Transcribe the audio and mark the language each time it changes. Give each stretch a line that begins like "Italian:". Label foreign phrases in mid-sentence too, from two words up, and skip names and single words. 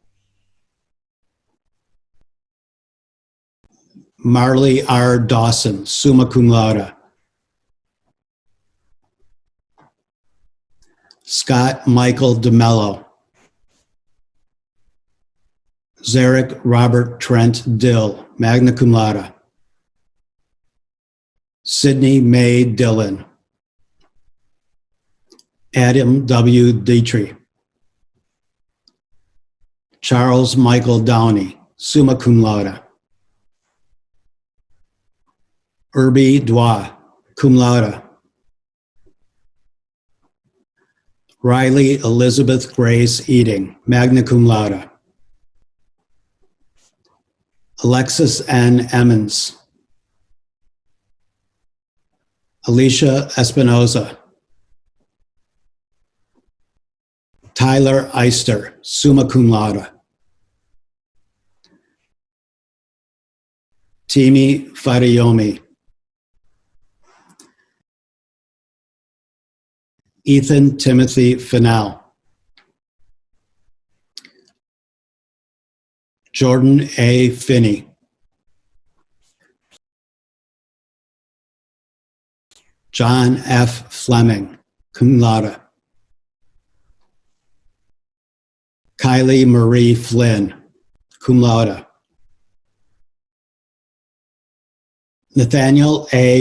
English: Marley R. Dawson,
Latin: summa cum laude.
English: Scott Michael DeMello. Zarek Robert Trent Dill,
Latin: magna cum laude.
English: Sydney Mae Dillon. Adam W. Dietrich. Charles Michael Downey,
Latin: summa cum laude.
English: Irby Dwa,
Latin: cum laude.
English: Riley Elizabeth Grace Eating,
Latin: magna cum laude.
English: Alexis N. Emmons. Alicia Espinoza. Tyler Eister,
Latin: summa cum laude.
English: Timi Fadayomi. Ethan Timothy Fennell. Jordan A. Finney. John F. Fleming,
Latin: cum laude.
English: Kylie Marie Flynn,
Latin: cum laude.
English: Nathaniel A.